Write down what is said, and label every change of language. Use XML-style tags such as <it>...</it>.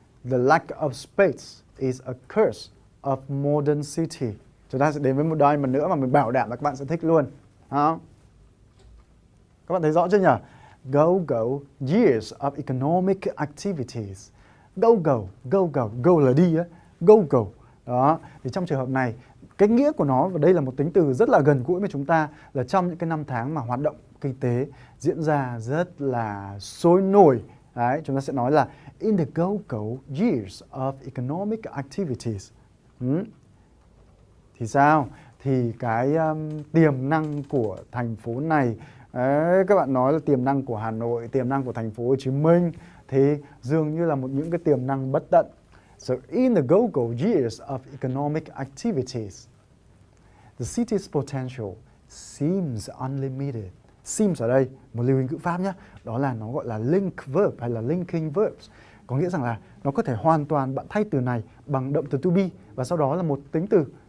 <en>The lack of space is a curse of modern city.</en> <vi>Chúng ta sẽ đến với một diamond nữa mà mình bảo đảm là các bạn sẽ thích luôn. Các bạn thấy rõ chưa nhỉ?</vi> <en>Go years of economic activities.</en> <vi>Go là đi á. Go. Đó, thì trong trường hợp này, cái nghĩa của nó, và đây là một tính từ rất là gần gũi với chúng ta, là trong những cái năm tháng mà hoạt động kinh tế diễn ra rất là sôi nổi. Đấy, chúng ta sẽ nói là</vi> <en>in the go years of economic activities.</en> <vi>Thì sao? Thì cái tiềm năng của thành phố này, các bạn nói là tiềm năng của Hà Nội, tiềm năng của thành phố Hồ Chí Minh, thì dường như là những cái tiềm năng bất tận.</vi> <en>So in the go years of economic activities, the city's potential seems unlimited.</en> <vi>Seems ở đây, một lưu hình ngữ pháp nhé, đó là nó gọi là link verb hay là linking verbs. Có nghĩa rằng là nó có thể hoàn toàn bạn thay từ này bằng động từ to be và sau đó là một tính từ.</vi>